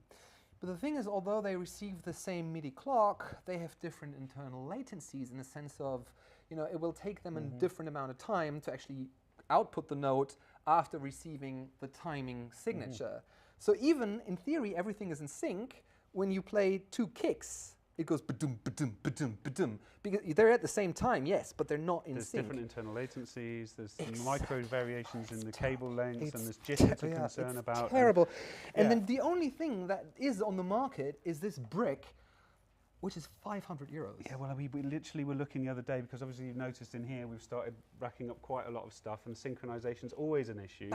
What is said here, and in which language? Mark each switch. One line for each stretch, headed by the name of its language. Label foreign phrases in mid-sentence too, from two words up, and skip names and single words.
English: But the thing is, although they receive the same MIDI clock, they have different internal latencies, in the sense of, you know, it will take them a different amount of time to actually output the note after receiving the timing signature. So even in theory, everything is in sync. When you play two kicks, it goes ba-dum, ba-dum, ba-dum, ba-dum. Because they're at the same time, yes, but they're not in sync. There's different internal latencies, there's micro variations in the cable lengths, and there's jitter to concern about. It's terrible. And then the only thing that is on the market is this brick, which is 500 euros. Yeah, well, we literally were looking the other day, because obviously you've noticed in here we've started racking up quite a lot of stuff, and synchronization's always an issue.